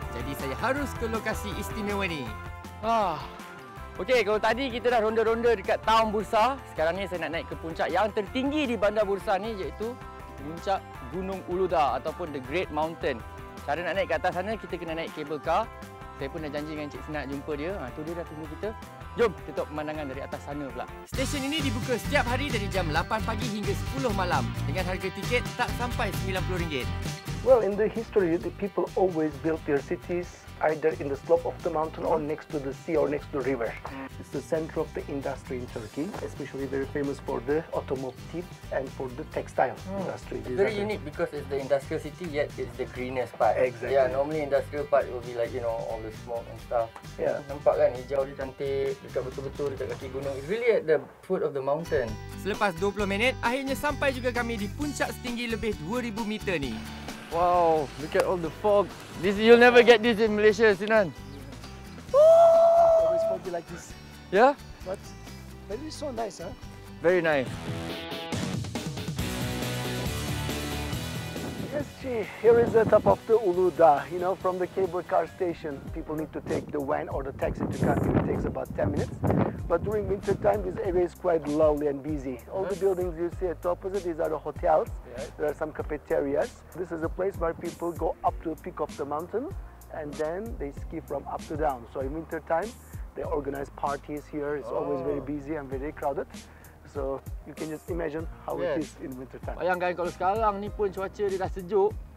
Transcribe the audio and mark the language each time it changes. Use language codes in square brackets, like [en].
[ms] Jadi saya harus ke lokasi istimewa ni. Okey, kalau tadi kita dah ronda-ronda dekat taun Bursa, sekarang ni saya nak naik ke puncak yang tertinggi di bandar Bursa ni, iaitu puncak Gunung Uludağ ataupun The Great Mountain. Cara nak naik ke atas sana, kita kena naik cable car. Saya pun dah janji dengan Cik Senat jumpa dia. Tu dia dah tunggu kita. Jom kita tengok pemandangan dari atas sana pula. Stesen ini dibuka setiap hari dari jam 8 pagi hingga 10 malam dengan harga tiket tak sampai RM90. [en] Well, in the history, the people always built their cities either in the slope of the mountain or next to the sea or next to the river. It's the center of the industry in Turkey, especially very famous for the automotive and for the textile industry. Very unique because it's the industrial city, yet it's the greenest part. Exactly. Yeah, normally industrial part will be like, you know, all the smoke and stuff. Yeah. [ms] Nampak kan, hijau dia cantik, dekat betul-betul dekat kaki gunung. [en] It's really at the foot of the mountain. [ms] Selepas 20 minit, akhirnya sampai juga kami di puncak setinggi lebih 2000 meter ni. [en] Wow, look at all the fog. You'll never get this in Malaysia, Sinan. Always foggy like this. Yeah? But it's so nice, huh? Very nice. Yes, Chi, here is the top of the Ulu Da. You know, from the cable car station, people need to take the van or the taxi to come. It takes about 10 minutes. But during winter time, this area is quite lovely and busy. All the buildings you see at the opposite, these are the hotels. There are some cafeterias. This is a place where people go up to the peak of the mountain and then they ski from up to down. So in winter time, they organize parties here. It's always very busy and very crowded. So you can just imagine how it is in winter time. [ms] Bayangkan kalau sekarang ni pun cuaca dia dah sejuk.